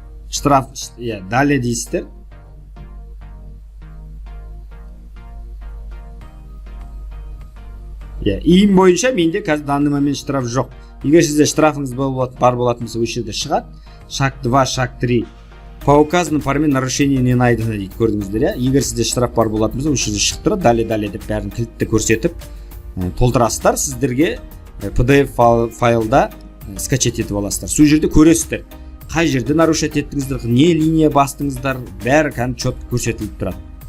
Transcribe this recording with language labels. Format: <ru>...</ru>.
<kk>Штраф,</kk> <ru>далее</ru> <kk>дейсіздер. Иін бойынша менде қазір</kk> <ru>данный момент</ru> <kk>штраф жоқ. Егер сізде штрафыңыз бар болатын болса, осы жерде шығады.</kk> <ru>Шаг 2, шаг 3. По указанным форме нарушение не найдено</ru> <kk>дейді. Көрдіңіздер, егер сізде штраф бар болатын болса, осы жерде шығып тұрады.</kk> <ru>Далее</ru> <kk>деп бәрін кілтті көрсетіп толтырасыздар. Сіздерге PDF файлда</kk> <ru>скачать</ru> <kk>етіп аласыздар. Сол жерде көресіздер. Қай жерде нарушать еттіңіздер, не линия бастыңыздар, бәрі кәдімгі</kk> <ru>четко</ru> <kk>көрсетіліп тұрады.</kk>